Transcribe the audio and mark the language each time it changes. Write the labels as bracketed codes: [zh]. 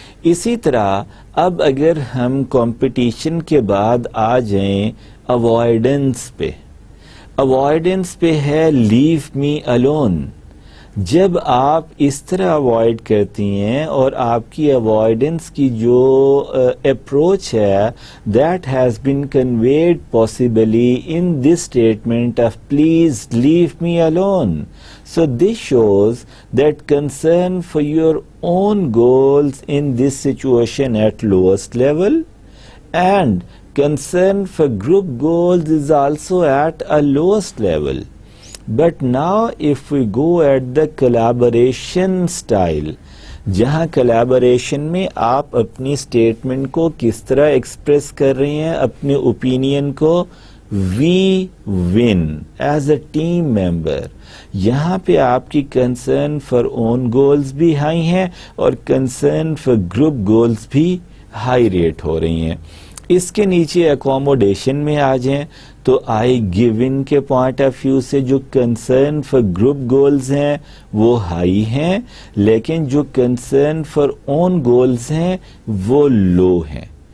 [ur] اسی طرح اب اگر ہم کمپٹیشن کے بعد آ جائیں اوائیڈنس پہ, اوائیڈنس پہ ہے [en] Leave me alone. [ur] جب آپ اس طرح اوائڈ کرتی ہیں, اور آپ کی اوائیڈنس کی جو اپروچ ہے [en] That has been conveyed possibly in this statement of please leave me alone. So this shows that concern for your own goals in this situation at lowest level, and concern for group goals is also at a lowest level. But now if we go at the collaboration style, [ur] جہاں collaboration میں آپ اپنی statement کو کس طرح express کر رہی ہیں, اپنے اوپینین کو, [en] we win as a team member. [ur] یہاں پہ آپ کی کنسرن فار اون گولز بھی ہائی ہیں اور کنسرن فار گروپ گولز بھی ہائی ریٹ ہو رہی ہیں. اس کے نیچے اکوموڈیشن میں آ جائیں تو آئی گیون کے پوائنٹ آف ویو سے جو کنسرن فار گروپ گولز ہیں وہ ہائی ہیں, لیکن جو کنسرن فار اون گولز ہیں وہ لو ہیں.